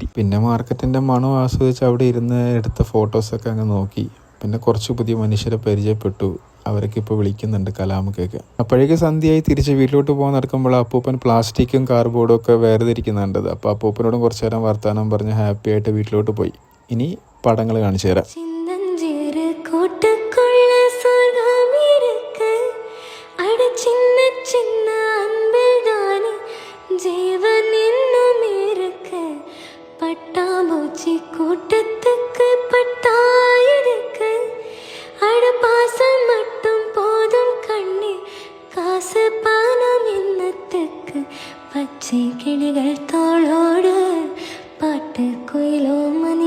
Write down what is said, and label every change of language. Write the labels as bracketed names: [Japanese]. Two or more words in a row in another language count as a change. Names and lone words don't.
[Malayalam] പിന്നെ മാർക്കറ്റിൻ്റെ മണം ആസ്വദിച്ച് അവിടെ ഇരുന്ന് എടുത്ത ഫോട്ടോസൊക്കെ അങ്ങ് നോക്കി. പിന്നെ കുറച്ച് പുതിയ മനുഷ്യരെ പരിചയപ്പെട്ടു. അവരൊക്കെ ഇപ്പോൾ വിളിക്കുന്നുണ്ട് കലാമക്കൊക്കെ. അപ്പോഴേക്ക് സന്ധ്യയായി തിരിച്ച് വീട്ടിലോട്ട് പോകാൻ നടക്കുമ്പോൾ അപ്പൂപ്പൻ പ്ലാസ്റ്റിക്കും കാർഡ്ബോർഡും ഒക്കെ വേർതിരിക്കുന്നുണ്ടത്. അപ്പോൾ അപ്പൂപ്പനോടും കുറച്ച് നേരം വർത്താനം പറഞ്ഞ് ഹാപ്പി ആയിട്ട് വീട്ടിലോട്ട് പോയി. ഇനി പടങ്ങൾ കാണിച്ചു തരാം. [Tamil] கூட்டத்துக்கு பட்டாயிருக்கு அட பாசம் மட்டும் போதும் கண்ணே, காசு பணம் என்னத்துக்கு, பச்சை கிளிகள் தோளோடு பாட்டு குயிலும்